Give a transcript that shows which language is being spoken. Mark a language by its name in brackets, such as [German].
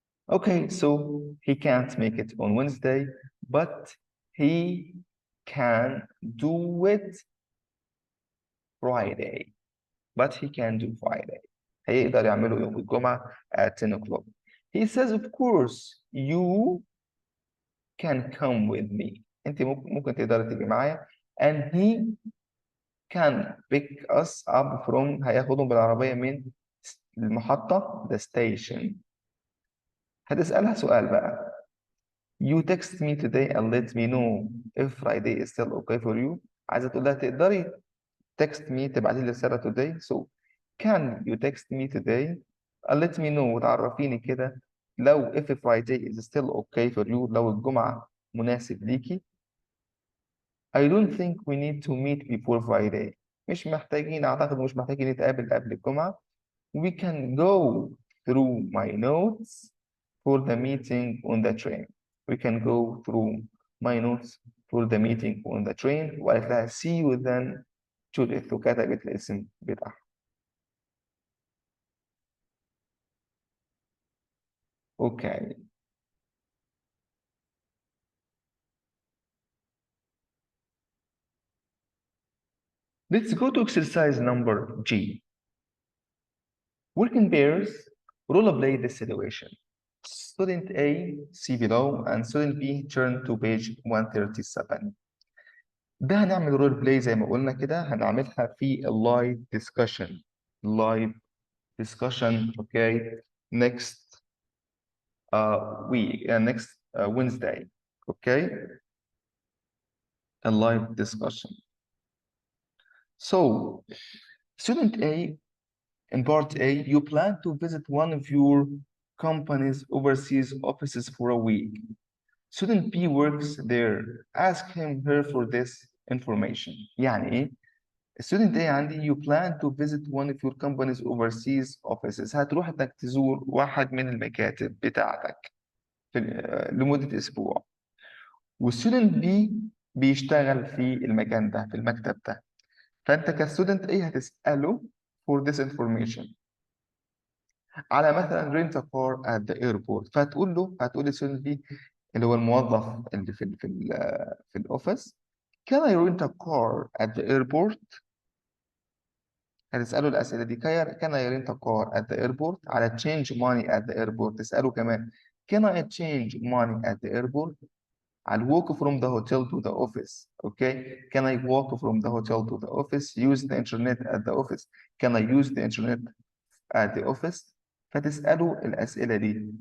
[English] Okay, so he can't make it on Wednesday, but he can do it Friday. But he can do Friday. [Arabic] هيقدر يعمله يوم الجمعة [English] at 10 o'clock. He says, of course, you can come with me. [Arabic] أنت ممكن تقدر تيجي معايا. [English] And he can pick us up from [Arabic] هياخدهم بالعربية من المحطة [English] the station. [Arabic] هتسألها سؤال بقى. [English] You text me today and let me know if Friday is still okay for you. [Arabic] عايزة تقول لها تقدري [English] text me [Arabic] تبعتي لي رسالة [English] today. So can you text me today and let me know [Arabic] وتعرفيني كده لو [English] if Friday is still okay for you [Arabic] لو الجمعة مناسب ليكي. [English] I don't think we need to meet before Friday. [Arabic] مش محتاجين أعتقد مش محتاجين نتقابل قبل الجمعة. [English] We can go through my notes for the meeting on the train. We can go through my notes for the meeting on the train. [Arabic] وقالت لها [English] see you then [Arabic] جوديث وكتبت الاسم بتاعها. [English] Okay. Let's go to exercise number G. Work in pairs, role play this situation. Student A, see below, and student B turn to page 137. [Arabic] ده هنعمل رول بلاي زي ما قلنا كده، هنعملها في اللايف ديسكشن. [English] Live discussion, okay, next week, next Wednesday, okay, a live discussion. So, student A, in part A, you plan to visit one of your company's overseas offices for a week. Student B works there. Ask her for this information. [Arabic] يعني إيه؟ [English] Student A [Arabic] عندي [English] you plan to visit one of your company's overseas offices. [Arabic] هتروح انك تزور واحد من المكاتب بتاعتك لمدة أسبوع. والستودنت B بيشتغل في المكان ده، في المكتب ده. فأنت كستودنت A هتسأله [English] for this information. [Arabic] على مثلا [English] rent a car at the airport. [Arabic] هتقول للستودنت B اللي هو الموظف اللي في الأوفيس [English] can I rent a car at the airport؟ [Arabic] هتسأله الأسئلة دي. [English] can I rent a car at the airport؟ على change money at the airport [Arabic] تسأله كمان [English] can I change money at the airport؟ على walk from the hotel to the office. Okay, can I walk from the hotel to the office? Use the internet at the office. Can I use the internet at the office؟ [Arabic] فتسأله الأسئلة دي.